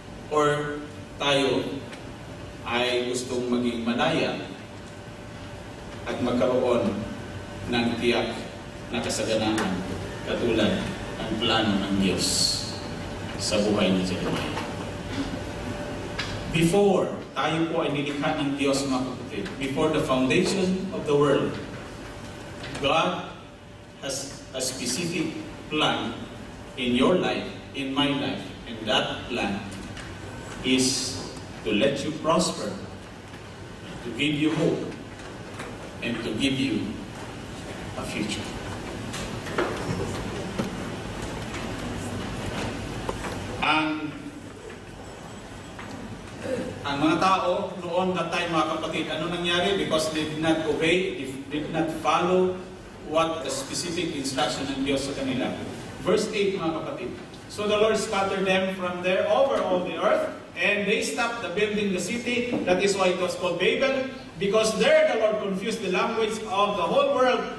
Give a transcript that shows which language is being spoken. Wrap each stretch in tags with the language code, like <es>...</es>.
<tl>Or tayo ay gustong maging malaya at magkaroon ng tiyak na kasaganaan katulad ng plano ng Diyos sa buhay ni Jeremiah?</tl> <en>Before</en> <tl>tayo po ay nilikha ng Diyos, mga kapatid,</tl> <en>before the foundation of the world, God has a specific plan in your life, in my life, and that plan is to let you prosper, to give you hope, and to give you a future.</en> <tl>Ang mga tao noon</tl> <en>that time,</en> <tl>mga kapatid, ano nangyari?</tl> <en>Because they did not obey, they did not follow what the specific instruction</en> <tl>ng Diyos sa kanila.</tl> <en>Verse 8,</en> <tl>mga kapatid.</tl> <en>So the Lord scattered them from there over all the earth, and they stopped the building the city. That is why it was called Babel, because there the Lord confused the language of the whole world.</en>